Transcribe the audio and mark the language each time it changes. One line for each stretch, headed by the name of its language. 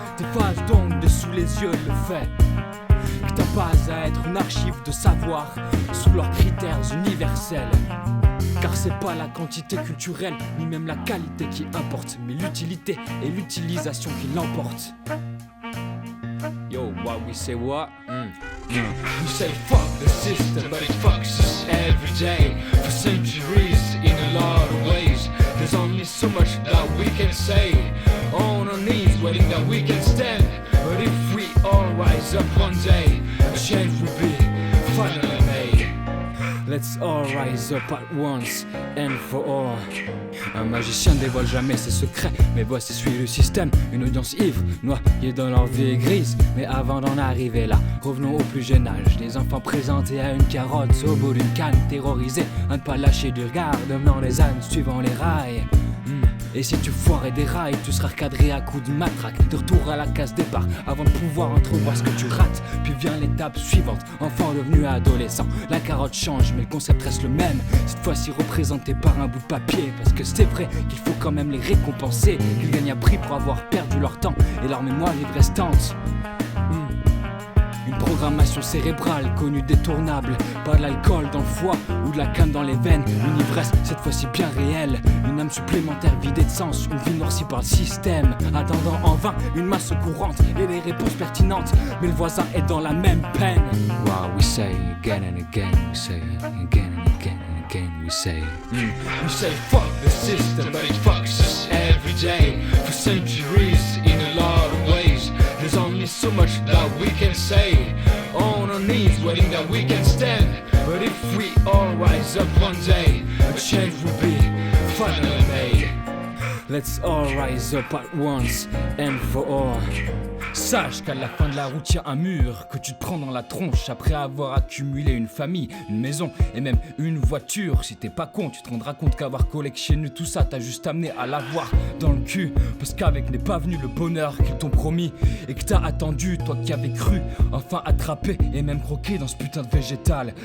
French: T'effaces donc de sous les yeux le fait que t'as pas à être une archive de savoir sous leurs critères universels. Car c'est pas la quantité culturelle, ni même la qualité qui importe, mais l'utilité et l'utilisation qui l'emportent.
English: Yo, what we say what? We say fuck the system, but it fucks us every day. For centuries, in a lot of ways. There's only so much that we can say. On our knees, waiting that we can stand. But if we all rise up one day, a change will be finally made. Let's all rise up at once and for all.
French: Un magicien ne dévoile jamais ses secrets, mais voici suit le système. Une audience ivre, noyée dans leur vie grise. Mais avant d'en arriver là, revenons au plus jeune âge. Des enfants présentés à une carotte au bout d'une canne, terrorisés à ne pas lâcher du regard, devenant les ânes suivant les rails. Et si tu foires et dérailles, tu seras recadré à coups de matraque. De retour à la case départ, avant de pouvoir entrevoir ce que tu rates. Puis vient l'étape suivante, enfant devenu adolescent. La carotte change, mais le concept reste le même. Cette fois-ci représenté par un bout de papier. Parce que c'est vrai qu'il faut quand même les récompenser. Qu'ils gagnent à prix pour avoir perdu leur temps et leur mémoire vive restante. Une programmation cérébrale connue détournable. Pas de l'alcool dans le foie ou de la canne dans les veines. Une ivresse cette fois-ci bien réelle. Une âme supplémentaire vidée de sens. Une vie noircie par le système, attendant en vain une masse courante et des réponses pertinentes. Mais le voisin est dans la même peine.
English: Wow, we say again and again. We say again and again and again. We say We say fuck the system, but it fucks us every day. For centuries in a lot of ways. There's only so much that we can say. On our knees, waiting that we can stand. But if we all rise up one day, a change will be finally made. Let's all rise up at once and for all.
French: Sache qu'à la fin de la route, y'a un mur que tu te prends dans la tronche après avoir accumulé une famille, une maison et même une voiture. Si t'es pas con, tu te rendras compte qu'avoir collectionné tout ça t'a juste amené à l'avoir dans le cul. Parce qu'avec n'est pas venu le bonheur qu'ils t'ont promis et que t'as attendu, toi qui avais cru enfin attraper et même croquer dans ce putain de végétal.